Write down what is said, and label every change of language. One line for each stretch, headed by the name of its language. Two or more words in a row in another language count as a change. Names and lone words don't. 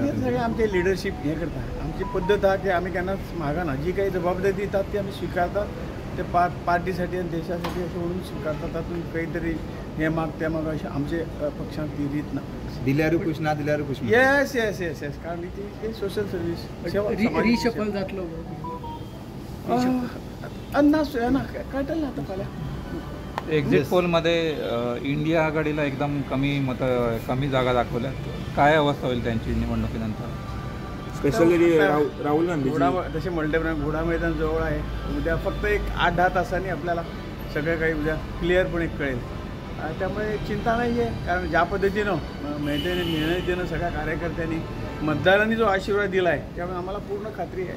Konkani: सगळें आमचें लिडरशीप हें करता आमची पद्दत आहा की आमी केन्नाच मागना जी काही जबाबदारी दितात ती आमी स्विकारतात ते पार्टीसाठी आनी देशासाठी अशें म्हणून स्विकारतात तातूंत खंय तरी हें माग तें माग अशें आमचे पक्षांक ती रीत ना दिल्यारूय खुश ना दिल्यारूय खुश
English: yes yes yes yes
Konkani: कारण ती
English: social service
Konkani: रिशफल जातलो अंदाज ना कळटलें आतां फाल्यां
Marathi: एक्झिट पोलमध्ये इंडिया आघाडीला एकदम कमी जागा दाखवल्या काय अवस्था होईल त्यांची निवडणुकीनंतर स्पेशली राहुल गांधी तसे म्हणले प्रमाणे घोडा मैदान जवळ आहे उद्या फक्त एक 8-10 तासांनी आपल्याला सगळं काही उद्या क्लिअरपणे कळेल त्यामुळे चिंता नाही आहे कारण ज्या पद्धतीनं मेहतेने निर्णय देणं सगळ्या कार्यकर्त्यांनी मतदारांनी जो आशीर्वाद दिला आहे त्यामुळे आम्हाला पूर्ण खात्री आहे